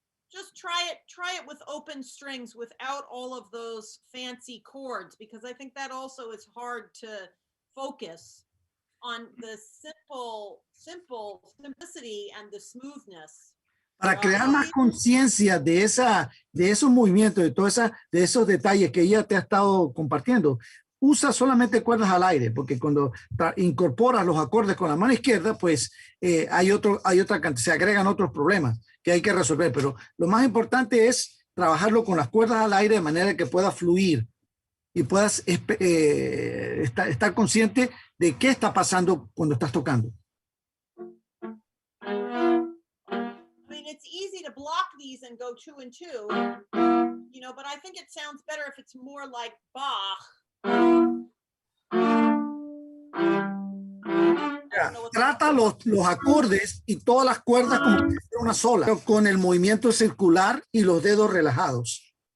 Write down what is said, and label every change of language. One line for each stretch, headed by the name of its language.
English: Just try it with open strings without all of those fancy chords, because I think that also is hard to focus on the simplicity and the smoothness.
Spanish: Para crear más conciencia de esos movimientos, de esos detalles que ella te ha estado compartiendo, usa solamente cuerdas al aire, porque cuando incorporas los acordes con la mano izquierda, pues se agregan otros problemas que hay que resolver. Pero lo más importante es trabajarlo con las cuerdas al aire de manera que pueda fluir y puedas estar consciente de qué está pasando cuando estás tocando.
English: I mean, it's easy to block these and go 2 and 2, you know, but I think it sounds better if it's more like Bach.
Spanish: Trata los acordes y todas las cuerdas como si fuera una sola, pero con el movimiento circular y los dedos relajados.